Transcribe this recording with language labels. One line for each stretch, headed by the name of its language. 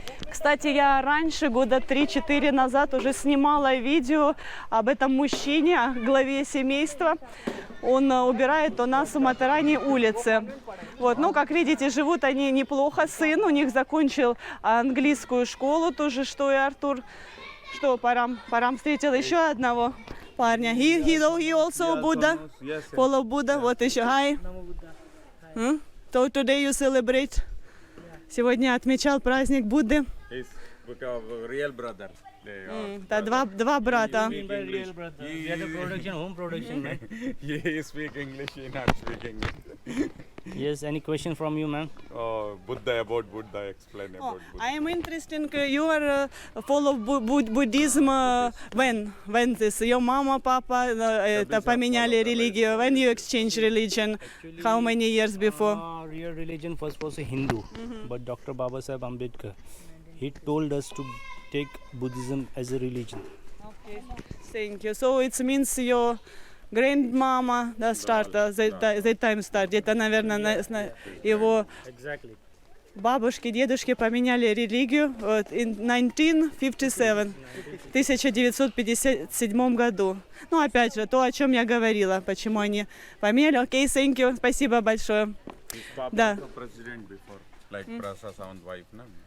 Russian: Кстати, я раньше, года 3-4 назад, уже снимала видео об этом мужчине, о главе семейства. Он убирает у нас в Матаране улицы. Вот, ну, как видите, живут они неплохо. Сын у них закончил английскую школу, тоже, что и Артур. Что, Парам встретил еще одного парня.
English: He also Buddha, follow Buddha.
Russian: Вот еще,
English: hi. So today you celebrate?
Russian: Сегодня отмечал праздник Будды.
English: His real brother. They are.
Russian: Да, два брата.
English: Real brother. We are the production, home production, right? He speak English, he not speak English. Yes, any question from you, ma'am? Buddha, about Buddha, explain about Buddha. I am interested. You are follow Buddhism. When this? Your mama, papa
Russian: это поменяли религию.
English: When you exchange religion? How many years before? Real religion first was a Hindu, but Dr. Baba Saheb Ambedkar, he told us to take Buddhism as a religion. Okay, thank you. So it means your grandmama that time start.
Russian: Где-то, наверное, его
English: Exactly.
Russian: бабушки, дедушки поменяли религию
English: in 1957,
Russian: в 1957 году. Ну, опять же, то, о чем я говорила, почему они поменяли. Окей,
English: thank you,
Russian: спасибо большое.
English: His papa
Russian: Да.
English: also president before, like Prasa Sawant wife, no?